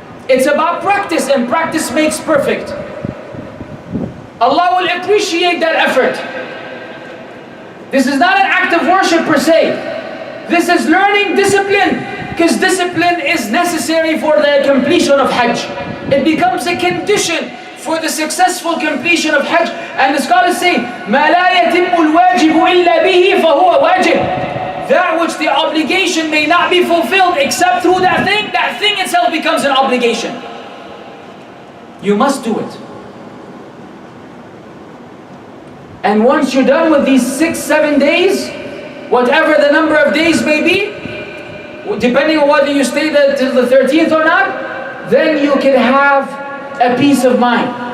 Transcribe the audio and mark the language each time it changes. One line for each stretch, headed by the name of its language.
English: It's about practice, and practice makes perfect. Allah will appreciate that effort. This is not an act of worship per se. This is learning discipline, because discipline is necessary for the completion of Hajj. It becomes a condition for the successful completion of Hajj. And the scholars say,
Arabic: مَا لَا يَتِمُّ الْوَاجِبُ إِلَّا بِهِ فَهُوَ وَاجِبٌ.
English: That which the obligation may not be fulfilled except through that thing itself becomes an obligation. You must do it. And once you're done with these 6-7 days, whatever the number of days may be, depending on whether you stay there till the 13th or not, then you can have a peace of mind.